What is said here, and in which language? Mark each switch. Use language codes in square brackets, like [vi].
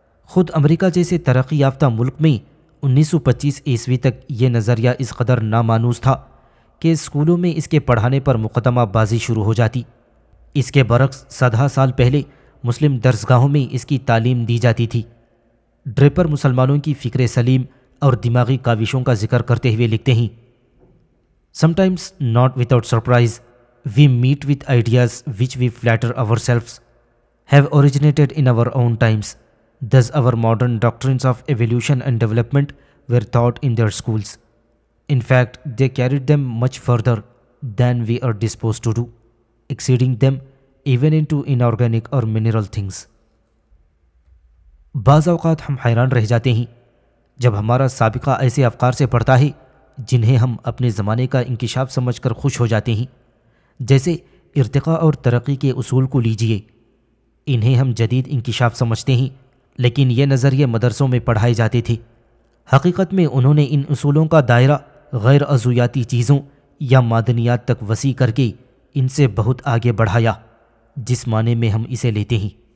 [ur] خود امریکہ جیسے ترقی یافتہ ملک میں 1925 عیسوی تک یہ نظریہ اس قدر نامانوس تھا کہ اسکولوں میں اس کے پڑھانے پر مقدمہ بازی شروع ہو جاتی۔ اس کے برعکس 100 سال پہلے مسلم درسگاہوں میں اس کی تعلیم دی جاتی تھی۔ ڈریپر مسلمانوں کی فکر سلیم اور دماغی کاوشوں کا ذکر کرتے ہوئے لکھتے ہیں، [en] Sometimes not without surprise, we meet with ideas which we flatter ourselves have originated in our own times. Thus our modern doctrines of evolution and development were taught in their schools. In fact, they carried them much further than we are disposed to do, exceeding them even into inorganic or mineral things. [ur] بعض اوقات ہم حیران رہ جاتے ہیں جب ہمارا سابقہ ایسے افکار سے پڑتا ہے جنہیں ہم اپنے زمانے کا انکشاف سمجھ کر خوش ہو جاتے ہیں، جیسے ارتقاء اور ترقی کے اصول کو لیجئے۔ انہیں ہم جدید انکشاف سمجھتے ہیں، لیکن یہ نظریے مدرسوں میں پڑھائے جاتے تھے۔ حقیقت میں انہوں نے ان اصولوں کا دائرہ غیر عضویاتی چیزوں یا معدنیات تک وسیع کر کے ان سے بہت آگے بڑھایا، جس معنی میں ہم اسے لیتے ہیں۔